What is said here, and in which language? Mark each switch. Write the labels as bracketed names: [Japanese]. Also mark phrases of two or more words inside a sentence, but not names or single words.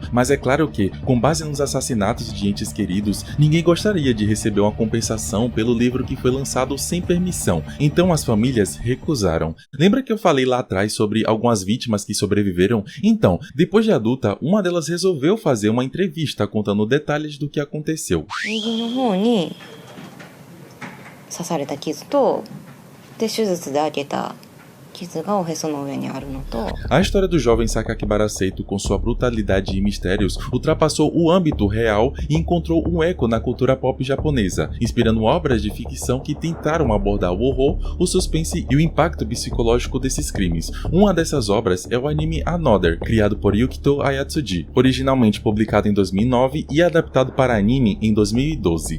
[Portuguese] Mas é claro que, com base nos assassinatos de entes queridos, ninguém gostaria de receber uma compensação pelo livro que foi lançado sem permissão, então as famílias recusaram. Lembra que eu falei lá atrás sobre algumas vítimas que sobreviveram? Então, depois de adulta, uma delas resolveu fazer uma entrevista contando detalhes do que aconteceu. [Japanese] 右の方に刺された傷と、で手術で開けた傷がおへその上にあるのと。 [Portuguese] A história do jovem Sakakibara Seito, com sua brutalidade e mistérios, ultrapassou o âmbito real e encontrou um eco na cultura pop japonesa, inspirando obras de ficção que tentaram abordar o horror, o suspense e o impacto psicológico desses crimes. Uma dessas obras é o anime Another, criado por Yukito Ayatsuji, originalmente publicado em 2009 e adaptado para anime em 2012.